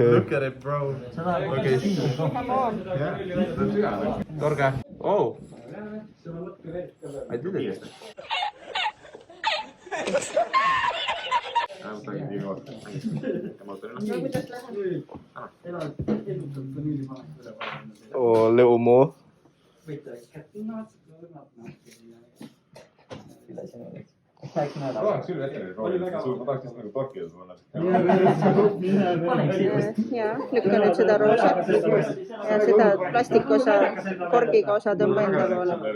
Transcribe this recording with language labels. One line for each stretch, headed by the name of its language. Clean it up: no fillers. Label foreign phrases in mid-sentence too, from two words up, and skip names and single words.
English: Look at it, bro. Okay. Torge. Oh. I did it. Or a little more.
Estonian: ja lükka nüüd seda roosat ja seda plastikosa, korgiga osa tõmba enda poole.